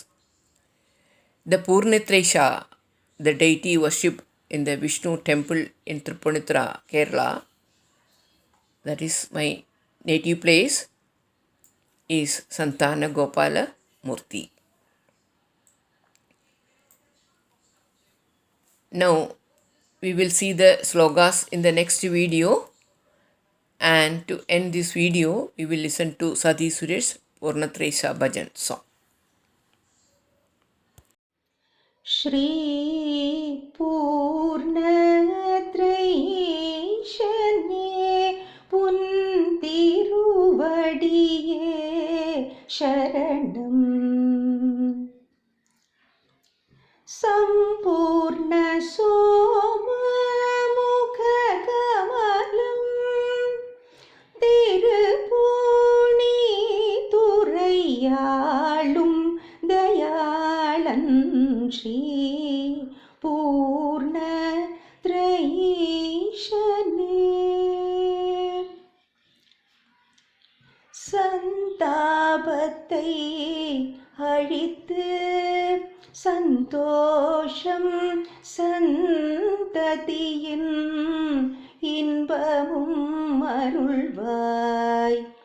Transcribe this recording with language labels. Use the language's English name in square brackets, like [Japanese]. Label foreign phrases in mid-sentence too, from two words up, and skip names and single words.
[English] The Purnitresha, the deity worshipped in the Vishnu temple in Tripunithura, Kerala, that is my native place, is Santanagopala Murti. Now we will see the slogas in the next video, and to end this video we will listen to Sati Suresh Purnatresha Bhajan song. [Malayalam] Shri Purnatrayishanye പൂന്തിരുവടിയേ ശരണം സമ്പൂർണ സോമ മുഖകമലം തിരുപ്പൂണി തുറയാലും ദയാലൻ ശ്രീ പൂർണ ത്രയീശനേ [Tamil] சந்தாபத்தை அழித்து சந்தோஷம் சந்ததியின் இன்பமும் அருள்வாய்.